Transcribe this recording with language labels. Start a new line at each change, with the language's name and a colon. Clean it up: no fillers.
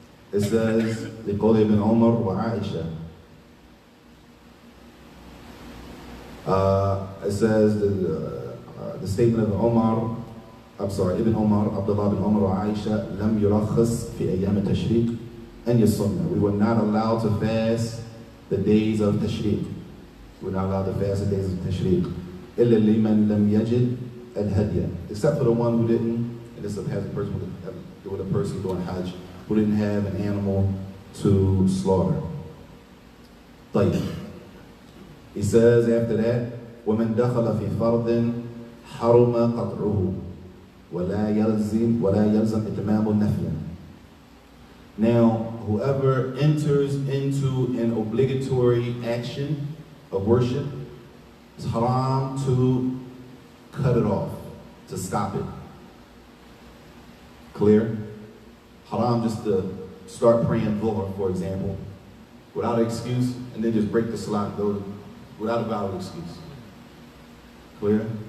English: It says,
Arabic: لقول ابن عمر وعائشة.
English: It says the statement of Ibn Umar, Abdullah bin Umar wa Aisha,
Arabic: لم يرخص في أيام التشريق أن يصمنا.
English: We were not allowed to fast the days of Tashriq. We were not allowed to fast the days of Tashriq.
Arabic: إلا لمن لم يجد الهدي.
English: Except for the one who didn't, and this has a person with a person doing Hajj, who didn't have an animal to slaughter.
Arabic: طيب.
English: He says after that,
Arabic: ومن دخل في فرض حرم قطعه ولا يلزم إتمام النفل.
English: Now, whoever enters into an obligatory action of worship, it's haram to cut it off, to stop it. Clear? Haram just to start praying Dhuhr, for example, without an excuse, and then just break the salat without a valid excuse. Clear?